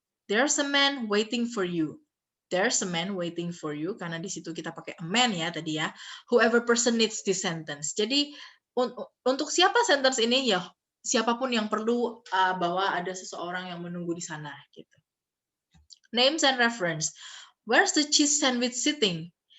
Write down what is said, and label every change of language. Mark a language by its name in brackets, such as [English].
[English] There's a man waiting for you. There's a man waiting for you, [Indonesian] karena di situ kita pakai a man ya tadi ya. [English] Whoever person needs this sentence. [Indonesian] Jadi untuk siapa sentence ini ya, siapapun yang perlu bahwa ada seseorang yang menunggu di sana gitu. [English] Names and reference. Where's the cheese sandwich sitting?